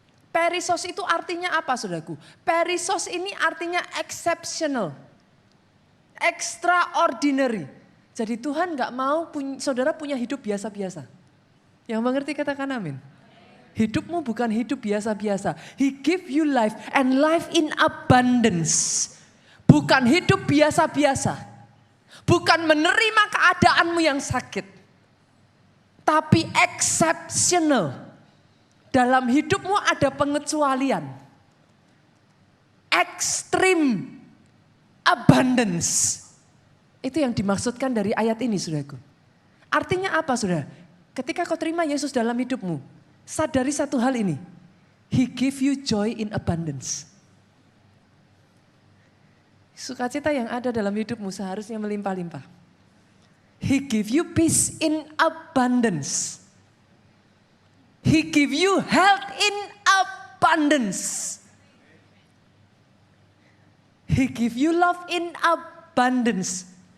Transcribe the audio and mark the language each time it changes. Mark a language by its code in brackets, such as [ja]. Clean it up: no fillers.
[id] Perisos itu artinya apa saudaraku? Perisos ini artinya exceptional, extraordinary. Jadi Tuhan gak mau saudara punya hidup biasa-biasa. Yang mengerti katakan amin. Hidupmu bukan hidup biasa-biasa. [en] He give you life and life in abundance. [id] Bukan hidup biasa-biasa. Bukan menerima keadaanmu yang sakit. Tapi exceptional. Dalam hidupmu ada pengecualian. [en] Extreme abundance. [id] Itu yang dimaksudkan dari ayat ini, saudaraku. Artinya apa, saudara? Ketika kau terima Yesus dalam hidupmu, sadari satu hal ini. [en] He give you joy in abundance. [id] Sukacita yang ada dalam hidupmu seharusnya melimpah-limpah. [en] He give you peace in abundance. He give you health in abundance. He give you love in abundance.